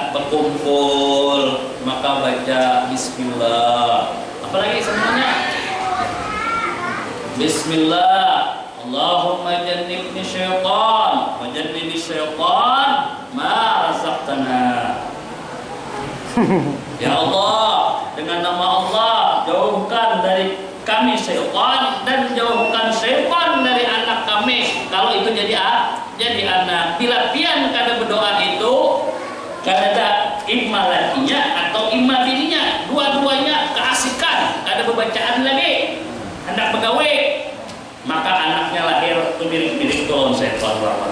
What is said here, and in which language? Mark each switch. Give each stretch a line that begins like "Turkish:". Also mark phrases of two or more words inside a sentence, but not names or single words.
Indonesian: berkumpul maka baca bismillah. Apalagi semuanya bismillah.
Arabic: اللهم جنبني الشيطان وجنب الشيطان ما رزقتنا.
Indonesian: Ya Allah, dengan nama Allah jauhkan dari kami syaitan dan jauhkan syaitan dari anak kami. Kalau itu jadi anak.
Banjar: Bila pian kada berdoa itu kada imma lakinya atau imma bininya, dua-duanya keasikan, kada bacaan lagi, hendak begawe, maka anaknya lahir tuh mirip-mirip tuh syaitan lawan.